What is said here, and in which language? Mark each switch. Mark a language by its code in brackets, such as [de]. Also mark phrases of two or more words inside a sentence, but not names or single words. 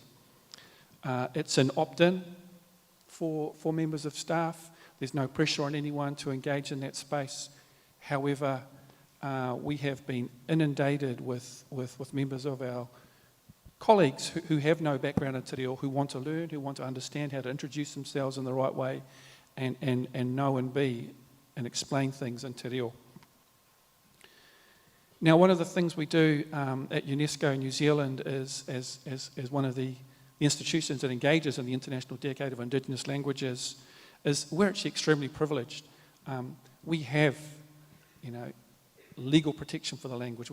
[en] It's an opt-in for members of staff. There's no pressure on anyone to engage in that space. However, we have been inundated with members of our colleagues who have no background in [mi] te reo, [en] who want to learn, who want to understand how to introduce themselves in the right way and know and be and explain things in [mi] te reo. [en] Now, one of the things we do at UNESCO New Zealand is, as one of the institutions that engages in the International Decade of Indigenous Languages, is we're actually extremely privileged. We have, legal protection for the language.